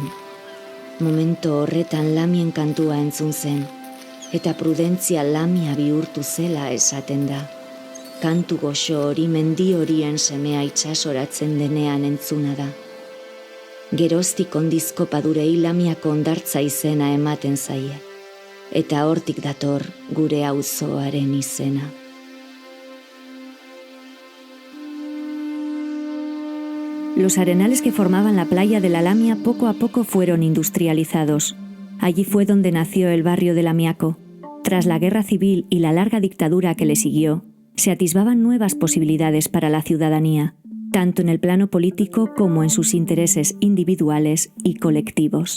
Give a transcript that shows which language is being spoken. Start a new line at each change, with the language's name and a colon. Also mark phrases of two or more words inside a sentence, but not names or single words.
Basque: Momentu horretan Lamien kantua entzun zen, eta Prudentzia Lamia bihurtu zela esaten da. Kantu goxo hori mendi horien semea itsasoratzen denean entzuna da. Geroztik ondizko padurei Lamiako hondartza izena ematen zaie, eta hortik dator gure auzoaren izena.
Spanish: Los arenales que formaban la playa de la Lamia poco a poco fueron industrializados. Allí fue donde nació el barrio de Lamiako. Tras la guerra civil y la larga dictadura que le siguió, se atisbaban nuevas posibilidades para la ciudadanía, tanto en el plano político como en sus intereses individuales y colectivos.